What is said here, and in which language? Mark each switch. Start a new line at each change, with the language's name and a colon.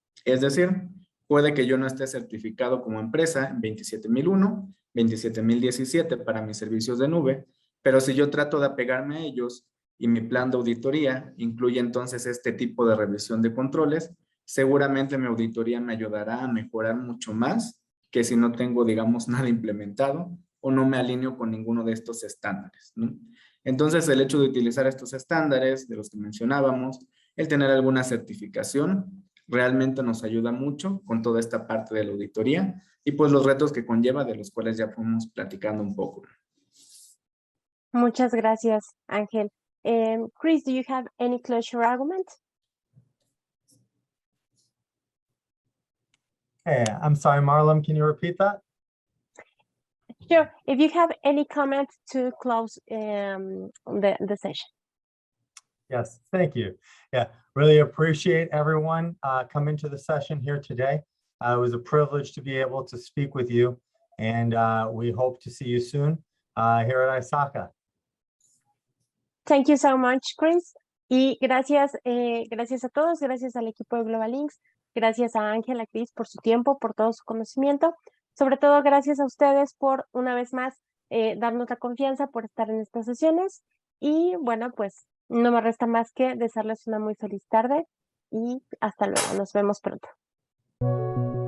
Spanish: Es decir, puede que yo no esté certificado como empresa en 27001, 27017 para mis servicios de nube, pero si yo trato de apegarme a ellos y mi plan de auditoría incluye entonces este tipo de revisión de controles, seguramente mi auditoría me ayudará a mejorar mucho más que si no tengo, digamos, nada implementado o no me alineo con ninguno de estos estándares, ¿no? Entonces, el hecho de utilizar estos estándares de los que mencionábamos, el tener alguna certificación, realmente nos ayuda mucho con toda esta parte de la auditoría y pues los retos que conlleva, de los cuales ya fuimos platicando un poco. Muchas gracias, Ángel.
English: Chris, do you have any closure argument? Hey, I'm sorry, Marlon, can you repeat that? Sure. If you have any comments to close the session. Yes, thank you. Yeah, really appreciate everyone coming to the session here today. It was a privilege to be able to speak with you, and we hope to see you soon here at ISACA. Thank you so much, Chris.
Spanish: Y gracias, gracias a todos, gracias al equipo de Global Links, gracias a Ángel, a Chris por su tiempo, por todo su conocimiento. Sobre todo, gracias a ustedes por, una vez más, darnos la confianza, por estar en estas sesiones. Y bueno, pues no me resta más que desearles una muy feliz tarde y hasta luego. Nos vemos pronto.